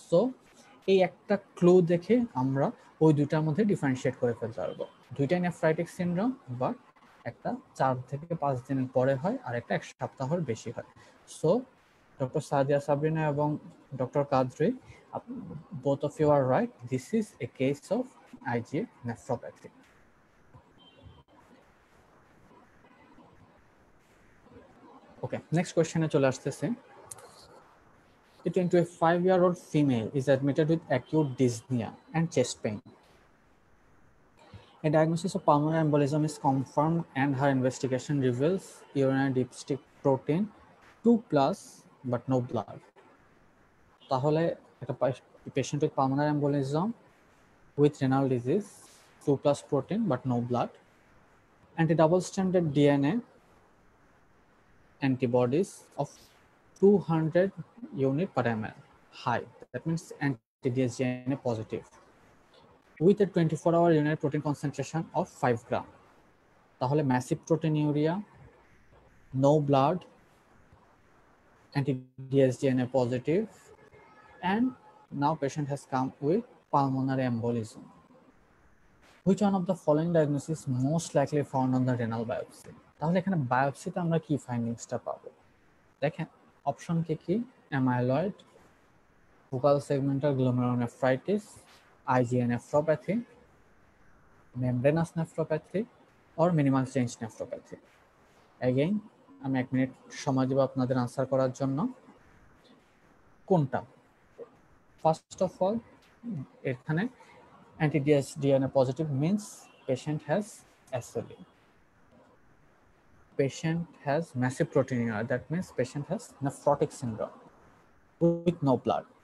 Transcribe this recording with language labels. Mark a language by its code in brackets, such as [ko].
[bn] So এই একটা clue দেখে আমরা ওই দুইটার মধ্যে ডিফারেন্সিয়েট করে ফেলতে পারবো। দুইটাই নেফ্রাইটিক সিনড্রোম, বা একটা 4 থেকে 5 দিনের পরে হয়, আর একটা 1 সপ্তাহের বেশি হয়। সো ডক্টর সাদিয়া সাবরিনা এবং doctor Qadri, [en] both of you are right. This is a case of IgA nephropathy. Okay, next question [bn] এ চলে আসতেছে। [en] A 25-year-old female is admitted with acute dyspnea and chest pain. A diagnosis of pulmonary embolism is confirmed and her investigation reveals urinary dipstick protein 2+ but no blood. [bn] তাহলে একটা [en] patient with pulmonary embolism with renal disease, 2+ protein but no blood, anti-double stranded DNA antibodies of 200 unit per ml high, that means anti-dsDNA positive, with a 24-hour urinary protein concentration of 5 gram. তাহলে massive proteinuria, no blood, anti-dsDNA positive, and now patient has come with pulmonary embolism. Which one of the following diagnosis most likely found on the renal biopsy? [bn] তাহলে এখানে বায়োপসিতে আমরা কি ফাইন্ডিংসটা পাবো? দেখেন option কি [en] Amyloid, focal segmental glomerulonephritis, IgA nephropathy, membranous nephropathy, or minimal change nephropathy. [bn] Again, আমি 1 minute সময় দেব আপনাদের আনসার করার জন্য। কোনটা? [en] First of all, এখানে anti-dsDNA positive means patient has SLE. Patient has massive proteinuria, that means patient has nephrotic syndrome with no blood.